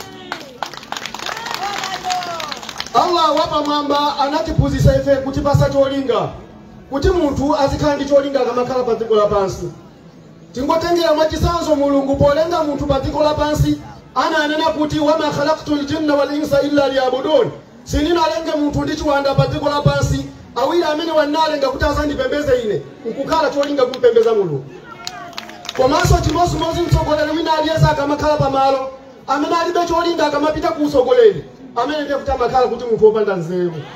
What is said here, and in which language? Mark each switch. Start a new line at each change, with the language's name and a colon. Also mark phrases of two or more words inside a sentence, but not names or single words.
Nyanja: Allah wapamwamba anatipuzisa ife kuti pasa cholinga kuti munthu azikhala ndi cholinga akamakhala pa dziko lapansi tingotengera mwachisanzo mulungu polenga munthu pa dziko lapansi ananena kuti
Arabic: وما خلقت الجن والإنس إلا ليعبدون
Nyanja: sinalenge munthu ndi chiwanda pa dziko lapansi awiri amene wanalenga kuti azandipembeze ine nkukhala cholinga kumpembeza mulungu komanso chimozimozi mtsogoleri wina aliyense akamakhala pamalo amene alibe cholinga akamapita ku usogoleri amene ndiye kuti amakhala kuti munthu wopanda nzeru